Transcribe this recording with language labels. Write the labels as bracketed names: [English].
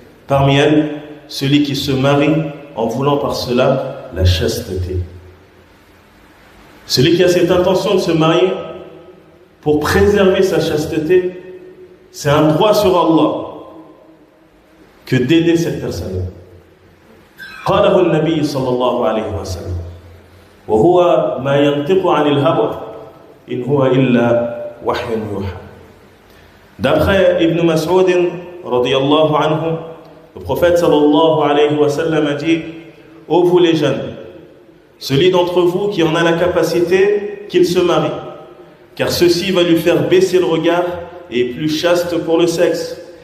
[French] Parmi elles, celui qui se marie en voulant par cela la chasteté. Celui qui a cette intention de se marier pour préserver sa chasteté, c'est un droit sur Allah que d'aider cette personne. [Arabic] قاله النبي صلى الله عليه وسلم وهو ما ينطق عن الهوى إن هو إلا وحي يوحى. [French] D'après Ibn Mas'ud radiyallahu anhu, le prophète sallallahu alayhi wa sallam a dit ô vous les jeunes, celui d'entre vous qui en a la capacité, qu'il se marie, car ceci va lui faire baisser le regard et est plus chaste pour le sexe.